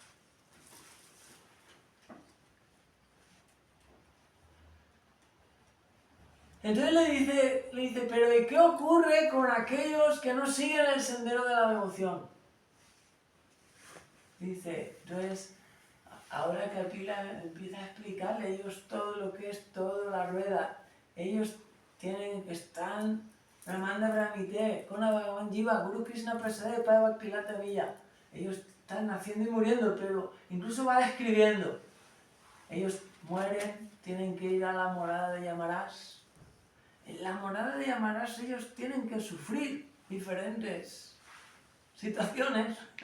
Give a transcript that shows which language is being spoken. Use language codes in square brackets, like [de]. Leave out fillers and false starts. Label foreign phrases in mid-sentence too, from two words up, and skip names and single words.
[es] Entonces le dice, pero ¿y qué ocurre con aquellos que no siguen el sendero de la devoción? Dice, entonces, ahora Kapila empieza a explicarle a ellos todo lo que es toda la rueda. [sa] Ellos están Ramanda Brahmite, Kona Bhagavan Jiva, Guru Krishna Prasade, Pada Bhaktilata Villa. [es] Ellos están naciendo y muriendo, pero incluso va describiendo. Ellos mueren, tienen que ir a la morada de Yamaraj. En la morada de Yamaraj ellos tienen que sufrir diferentes situaciones.